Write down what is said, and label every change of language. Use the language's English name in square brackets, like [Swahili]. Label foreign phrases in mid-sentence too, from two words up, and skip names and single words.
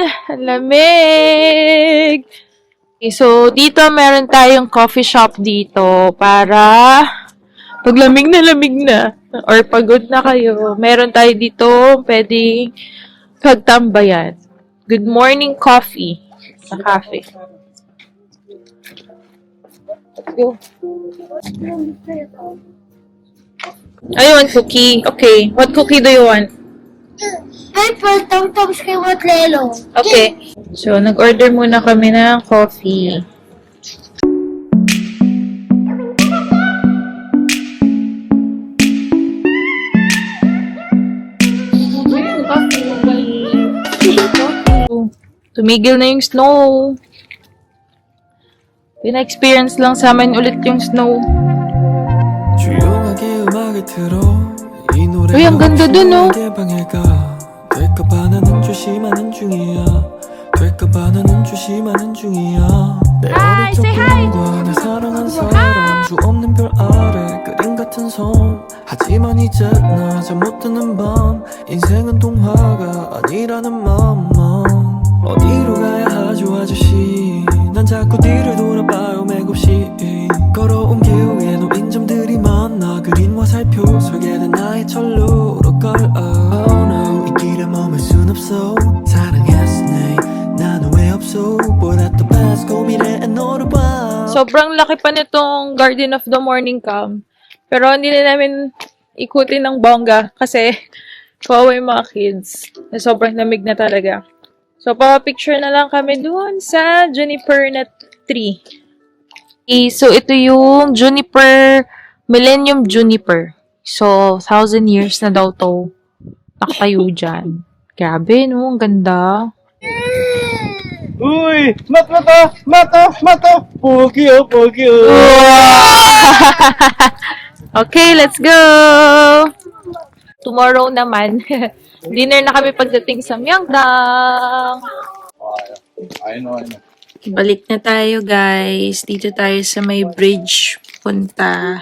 [Filipino] Ang lamig! Okay, so, dito meron tayong [English] coffee shop [Filipino] dito para pag lamig na or pagod na kayo, meron tayo dito pwedeng pagtambayan. [English] Good morning coffee sa cafe. Let's go. I want cookie. Okay. What cookie do you want? Pepper, Tom-Tom's kay Watlelo. Okay. [Filipino] So, nag-order muna kami ng coffee. Tumigil na yung snow. Pina-experience lang sa amin ulit yung snow. [Korean] 조용하게 음악을 틀어 이 노래가 [Filipino] Uy, ang ganda dun, no? [Korean] 어디에 방해가 될까봐 나는 조심하는 중이야 될까봐 나는 조심하는 중이야 내 어릴 적 꿈과 날 사랑한 사람 수 없는 별 아래 그림 같은 섬 하지만 이제 나 잠 못 드는 밤 인생은 동화가 아니라는 맘만 어디로 가야 하죠 아저씨 난 자꾸 뒤를 돌아봐요 맥없이 걸어온 길 위에 놓인 점들이 많아 그린 화살표 설계된 나의 철로로 걸어 [English] Oh no [Korean] 이 길에 머물 순 없어 사랑했으니 나는 왜 없어 [English] But at the past [Korean] 고민해 너를 봐 [Filipino] Sobrang laki pa nitong Garden of the Morning Calm. Pero hindi na namin ikutin ng bongga kasi kawawa yung mga kids. Na sobrang lamig na talaga. So, pa-picture na lang kami doon sa juniper na tree. Okay, so, ito yung juniper, Millennium Juniper. So, 1,000 years na daw to nakatayo dyan. Grabe, no? Ang ganda. Uy! Mato! Pogi oh! [English] Okay, let's go! [Filipino] Tomorrow naman, dinner na kami pagdating sa Myeongdong. [English] I know. [Filipino] Balik na tayo, guys. Dito tayo sa may bridge punta.